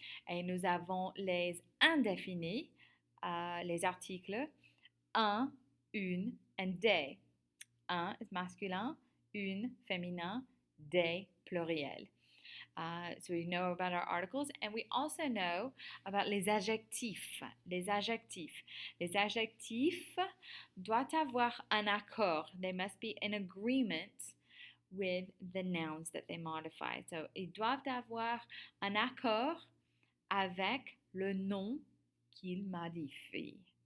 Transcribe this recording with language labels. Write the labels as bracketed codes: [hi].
[fr] Et nous avons les indéfinis, les articles un, une, and des. Un is masculin, une féminin, des pluriel. [en] So we know about our articles and we also know about [fr] les adjectifs. Les adjectifs. Les adjectifs doivent avoir un accord. [en] They must be in agreement with the nouns that they modify. [fr] So, ils doivent avoir un accord avec le nom qu'ils modifient.